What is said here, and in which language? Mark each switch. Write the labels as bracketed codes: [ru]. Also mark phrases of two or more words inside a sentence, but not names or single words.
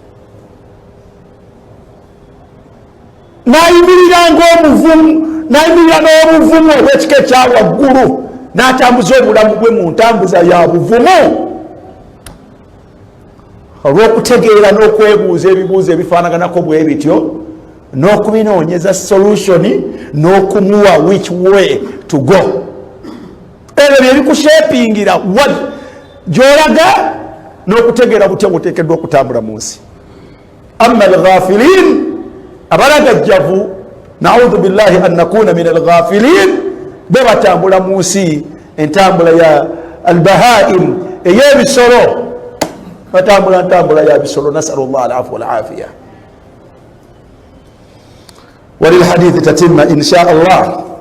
[lg] Nayimirira ng'omuvumu, nayimirira n'obuvumu obw'ekika ekya waggulu, n'atambuza obulamu bwe mu ntambuza ya buvumu, olw'okutegeera n'okwebuuza ebibuuzo ebifaanaganako bwe bityo, n'okubinoonyeza solution, n'okumuwa [en] which way to go. [lg] ebyo byebikusheepingira gy'olaga n'okutegeera butya buteekeddwa okutambula mu nsi. [ar] أما الغافلين, [lg] abalagajjavu, [ar] نعوذ بالله أن نكون من الغافلين, [lg] be batambula mu nsi entambula ya albahaim, ey'ebisolo, batambula ntambula ya bisolo. [ar] نسأل الله العفو والعافية. وللحديث تتمة إن شاء الله.